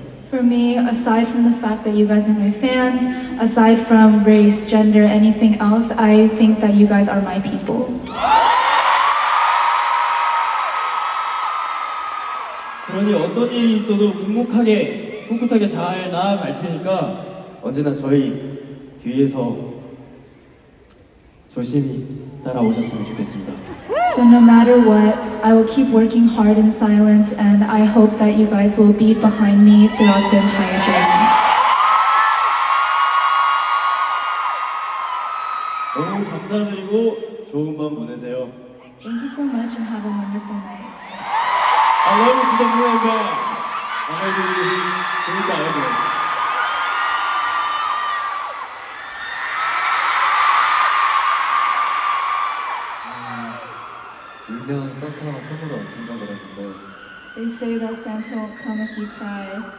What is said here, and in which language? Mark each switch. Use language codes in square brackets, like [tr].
[en] For me, aside from the fact that you guys are my fans, aside from race, gender, anything else, I think that you guys are my people. [ko] 그러니 어떤 일이 있어도 묵묵하게, 꿋꿋하게 잘 나아갈 테니까 언제나 저희 뒤에서 조심히 따라오셨으면 좋겠습니다. [en] So no matter what, I will keep working hard in silence, and I hope that you guys will be behind me throughout the entire journey. [ko] 너무 감사드리고 좋은 밤 보내세요. [en] Thank you so much and have a wonderful night. I love you to the moon and back. I love you. [ko] 그러니까 알죠. 일명 산타가 선물을 안 준다 그랬는데 [en] They say that Santa won't come if you cry.